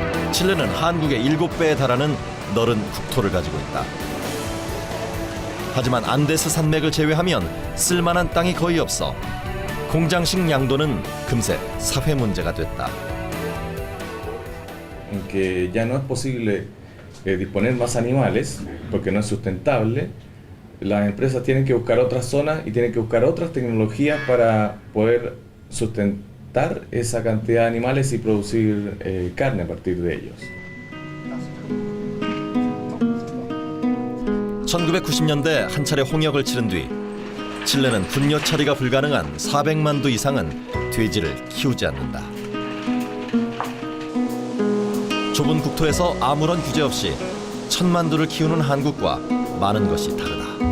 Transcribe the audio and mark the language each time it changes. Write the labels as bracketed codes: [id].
[ko] 칠레는 한국의 7배에 달하는 넓은 국토를 가지고 있다. 하지만 안데스 산맥을 제외하면 쓸만한 땅이 거의 없어 공장식 양도는 금세 사회 문제가 됐다. [es] Que ya no es posible disponer más animales porque no es sustentable. Las empresas tienen que buscar otras zonas y tienen que buscar otras tecnologías para poder sustentar esa cantidad de animales y producir carne a partir de ellos. [ko] 1990년대 한 차례 홍역을 치른 뒤 칠레는 분뇨 처리가 불가능한 400만 두 이상은 돼지를 키우지 않는다. 좁은 국토에서 아무런 규제 없이 1000만 두를 키우는 한국과 많은 것이 다르다.